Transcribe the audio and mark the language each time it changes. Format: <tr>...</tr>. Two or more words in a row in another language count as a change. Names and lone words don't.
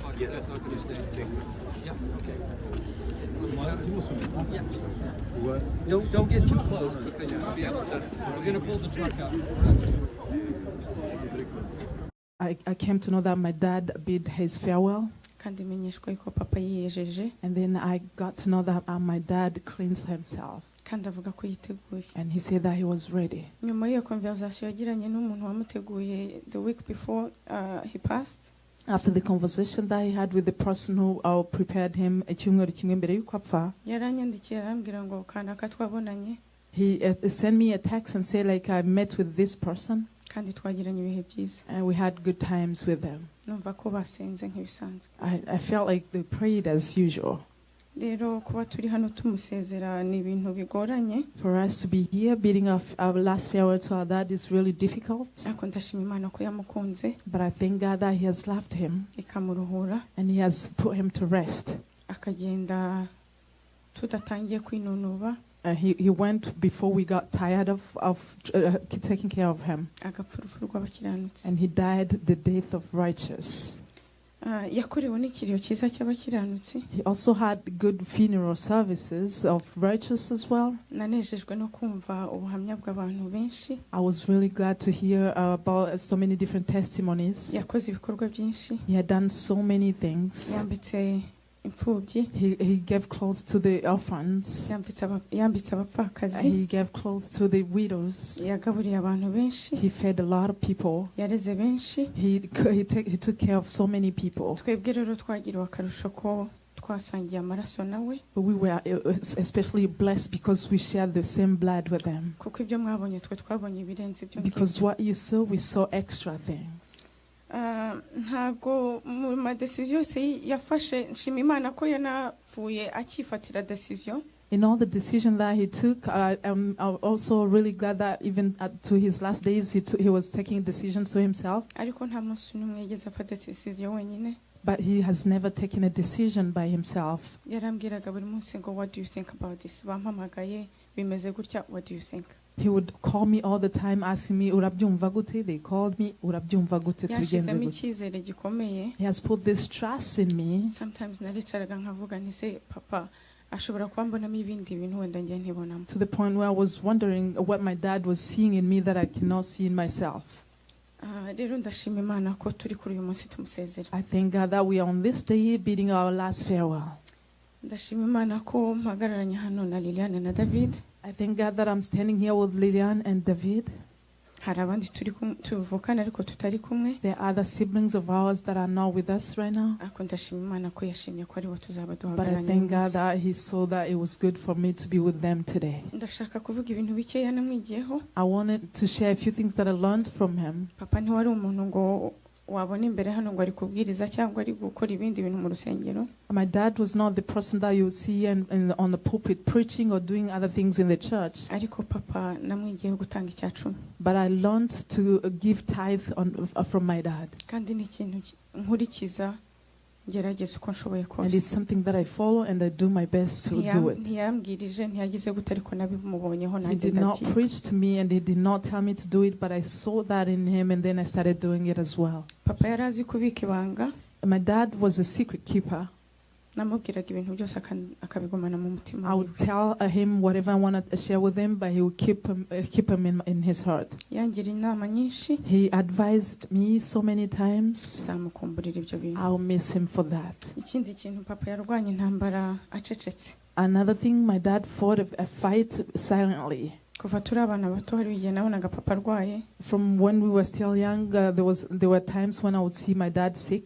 <en>Yes. That's not going to stay. Yeah, okay. Yeah. Don't get too close because you'll be able to. We're going to pull the truck up. I came to know that my dad bid his farewell.</en> <rw>kandi menyeshwa yuko papa yiyejeje,</rw> <en>And then I got to know that my dad cleansed himself.</en> <rw>kandi avuga ko yiteguye.</rw> <en>And he said that he was ready.</en> <rw>Nyuma y'iyo conversation yagiranye n'umuntu wamuteguye</rw> <en>the week before he passed, After the conversation that he had with the person who prepared him</en> <rw>icyumweru kimwe mbere y'uko apfa, yaranyandikiye arambwira ngo kanaka twabonanye,</rw> <en>he sent me a text and said like I met with this person</en> <rw>kandi twagiranye ibihe byiza.</rw> <en>and we had good times with them.</en> <rw>Numva ko basenze nk'ibisanzwe.</rw> <en>I felt like they prayed as usual.</en> <rw>Rero kuba turi hano tumusezera ni ibintu bigoranye,</rw> <en>For us to be here bidding our last farewell to our dad is really difficult.</en> <rw>ariko ndashima Imana ko yamukunze</rw> <en>But I thank God that he has loved him</en> <rw>ikamuruhura</rw> <en>and he has put him to rest.</en> <rw>akagenda tudatangiye kwinunuba,</rw> <en>He went before we got tired of taking care of him.</en> <rw>agapfa urupfu rw'abakiranutsi.</rw> <en>And he died the death of righteous.</en> <rw>Yakorewe n'ikiriyo cyiza cy'abakiranutsi.</rw> <en>He also had good funeral services of righteous as well.</en> <rw>Nanejejwe no kumva ubuhamya bw'abantu benshi.</rw> <en>I was really glad to hear about so many different testimonies.</en> <rw>Yakoze ibikorwa byinshi.</rw> <en>He had done so many things.</en> <rw>Yambitse imfubyi.</rw> <en>He gave clothes to the orphans.</en> <rw>Yambitse abapfakazi.</rw> <en>He gave clothes to the widows.</en> <rw>Yagaburiye abantu benshi.</rw> <en>He fed a lot of people.</en> <rw>Yareze benshi.</rw> <en>He took care of so many people.</en> <rw>Twebwe rero twagiriwe akarusho ko twasangiye amaraso nawe.</rw> <en>But we were especially blessed because we shared the same blood with them.</en> <rw>Kuko ibyo mwabonye twe twabonye ibirenze ibyo.</rw> <en>Because what you saw, we saw extra things.</en> <rw>Ntago mu madecision yose yafashe, nshima Imana ko yanavuye akifatira decision.</rw> <en>In all the decision that he took, I'm also really glad that even to his last days, he was taking decisions to himself.</en> <rw>Ariko nta munsi n'umwe yigeze afata decision wenyine.</rw> <en>But he has never taken a decision by himself.</en> <rw>Yarambwiraga buri munsi ngo</rw> <en>what do you think about this?</en> <rw>Bampamagaye bimeze gutya,</rw> <en>what do you think? He would call me all the time asking me,</en> <rw>urabyumva gute?</rw> <en>They called me,</en> <rw>urabyumva gute? Yashizemo icyizere gikomeye.</rw> <en>He has put this trust in me.</en> <rw>Sometimes naricaraga nkavuga nti se papa ashobora kuba mbonamo ibindi bintu wenda njye ntibonamo.</rw> <en>To the point where I was wondering what my dad was seeing in me that I cannot see in myself.</en> <rw>Rero ndashima Imana ko turi kuri uyu munsi tumusezera.</rw> <en>I thank God that we are on this day bidding our last farewell.</en> <rw>Ndashima Imana ko mpagararanye hano na Liliane na David.</rw> <en>I thank God that I'm standing here with Lilian and David.</en> <rw>Hari abandi tuvukana ariko tutari kumwe.</rw> <en>There are other siblings of ours that are not with us right now.</en> <rw>Ariko ndashima Imana ko yashimye ko ari bo tuzaba</rw> <en>But I</en> <rw>duhagararanye.</rw> <en>thank God that he saw that it was good for me to be with them today.</en> <rw>Ndashaka kuvuga ibintu bikeya namwigiyeho.</rw> <en>I wanted to share a few things that I learned from him.</en> <rw>Papa ntiwari umuntu ngo wabona imbere hano ngo ari kubwiriza cyangwa ari gukora ibindi bintu mu rusengero.</rw> <en>My dad was not the person that you would see on the pulpit preaching or doing other things in the church.</en> <rw>Ariko papa namwigiyeho gutanga icyacumi.</rw> <en>But I learned to give tithe from my dad.</en> <rw>Kandi ni ikintu nkurikiza ngerageza uko nshoboye</rw> <en>And</en> <rw>kose.</rw> <en>it's something that I follow and I do my best to do it.</en> <rw>Ntiyambwirije ntiyagize gute ariko nabimubonyeho</rw> <en>He</en> <rw>nanjye</rw> <en>did not</en> <rw>ndabyiga.</rw> <en>preach to me and he did not tell me to do it, but I saw that in him and then I started doing it as well.</en> <rw>Papa yari azi kubika ibanga.</rw> <en>My dad was a secret keeper.</en> <rw>Namubwiraga ibintu byose akabigumana mu mutima</rw> <en>I would tell him whatever I wanted to share with him, but he would keep him in his heart.</en> <rw>yangira inama nyinshi.</rw> <en>He advised me so many times.</en> <rw>Nzamukumburira ibyo bintu.</rw> <en>I'll miss him for that.</en> <rw>Ikindi kintu papa yarwanye intambara acecetse.</rw> <en>Another thing, my dad fought a fight silently.</en> <rw>Kuva turi abana bato hari igihe nabonaga papa arwaye.</rw> <en>From when we were still young, there were times when I would see my dad sick,</en>